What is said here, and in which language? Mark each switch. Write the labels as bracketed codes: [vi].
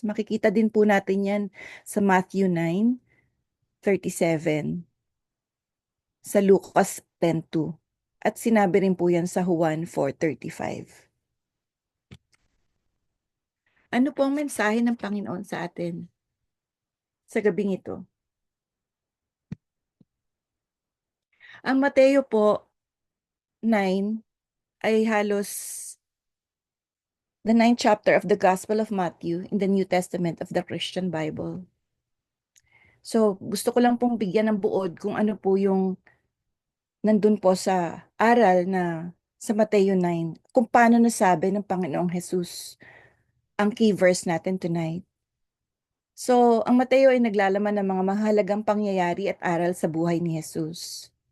[tl] Makikita din po natin yan sa Matthew 9:37, sa Lucas 10:2, at sinabi rin po yan sa Juan 4:35. Ano po ang mensahe ng Panginoon sa atin sa gabing ito? Ang Mateo po 9 ay halos [en] the 9th chapter of the Gospel of Matthew in the New Testament of the Christian Bible. [tl] So, gusto ko lang pong bigyan ng buod kung ano po yung nandun po sa aral na sa Mateo 9, kung paano nasabi ng Panginoong Jesus ang key verse natin tonight. So, ang Mateo ay naglalaman ng mga mahalagang pangyayari at aral sa buhay ni Jesus.